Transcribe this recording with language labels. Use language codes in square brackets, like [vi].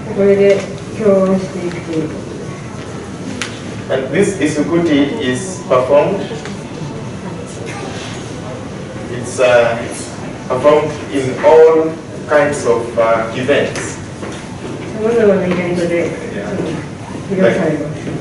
[ja] これで共音していくということです。 [en] And this Isukuti is performed. It's performed in all kinds of events. [ja] さまざまなイベントで披露されます。